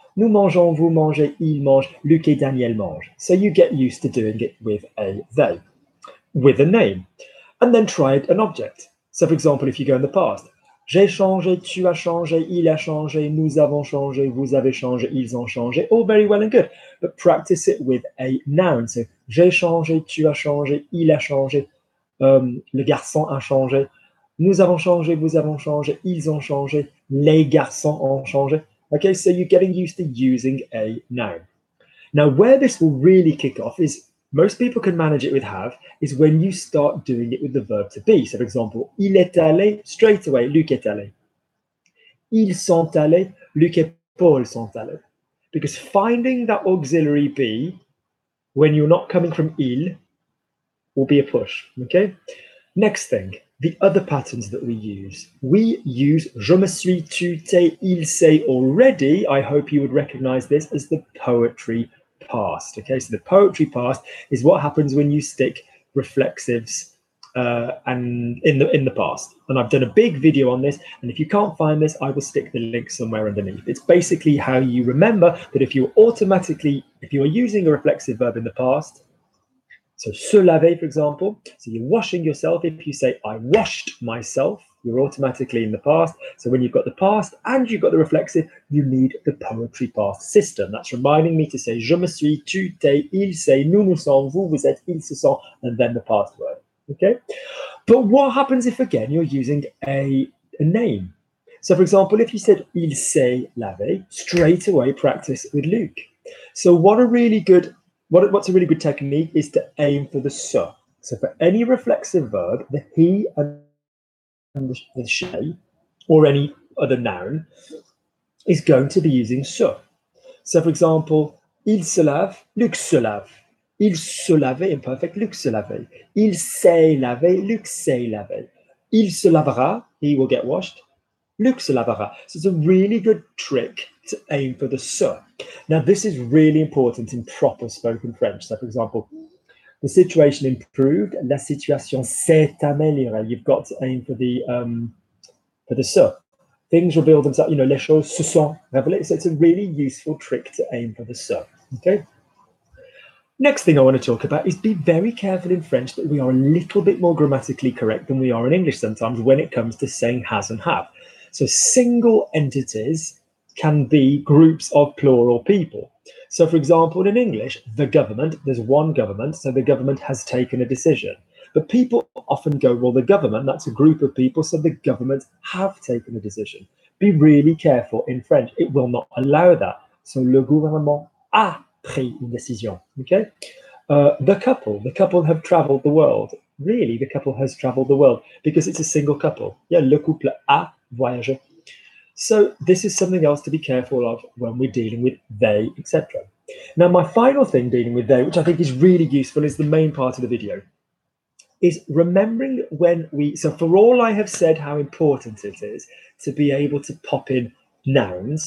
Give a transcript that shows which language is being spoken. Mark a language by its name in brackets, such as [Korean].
[French] Nous mangeons, vous mangez, il mange, Luc et Daniel mangent. [English] So you get used to doing it with a they, with a name. And then try an object. So for example, if you go in the past, [French] j'ai changé, tu as changé, il a changé, nous avons changé, vous avez changé, ils ont changé. [English] All very well and good. But practice it with a noun. [French] So j'ai changé, tu as changé, il a changé, le garçon a changé, nous avons changé, vous avons changé, ils ont changé, les garçons ont changé. [English] Okay, so you're getting used to using a noun. Now, where this will really kick off is, most people can manage it with have, is when you start doing it with the verb to be. So, for example, [French] il est allé, [English] straight away, [French] Luc est allé. Ils sont allés, Luc et Paul sont allés. [English] Because finding that auxiliary be, when you're not coming from il, will be a push, okay? Next thing, the other patterns that we use. We use [French] je me suis, tu, t'es, il, s'est [English] already. I hope you would recognize this as the poetry past. Okay, so the poetry past is what happens when you stick reflexives and in the past. And I've done a big video on this, and if you can't find this, I will stick the link somewhere underneath. It's basically how you remember that if you are using a reflexive verb in the past, so se laver, for example, so you're washing yourself. If you say I washed myself, you're automatically in the past. So when you've got the past and you've got the reflexive, you need the poetry past system. That's reminding me to say [French] je me suis, tu, t'es, il, s'est, nous, nous sommes, vous, vous êtes, ils, se sont, [English] and then the past word. Okay? But what happens if, again, you're using a name? So, for example, if you said [French] il s'est lavé, [English] straight away practice with Luc. So what's a really good technique is to aim for the se. So for any reflexive verb, the he and the she, or any other noun, is going to be using se. So for example, [French] il se lave, Luc se lave. Il se lavait, imperfect, Luc se lavait. Il s'est lavé, Luc s'est lavé. Il se lavera, [English] he will get washed. [French] Luc se lavera. [English] So it's a really good trick to aim for the se. Now, this is really important in proper spoken French. So, for example, the situation improved, [French] la situation s'est améliorée. [English] You've got to aim for the se. Things reveal themselves, [French] les choses se sont révélées. [English] So it's a really useful trick to aim for the se. Okay. Next thing I want to talk about is be very careful in French that we are a little bit more grammatically correct than we are in English sometimes when it comes to saying has and have. So single entities can be groups of plural people. So for example, in English, the government, there's one government, so the government has taken a decision. But people often go, well, the government, that's a group of people, so the government have taken a decision. Be really careful in French. It will not allow that. [French] So le gouvernement a pris une décision. [English] Okay. The couple have traveled the world. Really, the couple has traveled the world because it's a single couple. Yeah, [French] le couple a voyagé. [English] So this is something else to be careful of when we're dealing with they, etc. Now, my final thing dealing with they, which I think is really useful, is the main part of the video, is remembering when so for all I have said how important it is to be able to pop in nouns.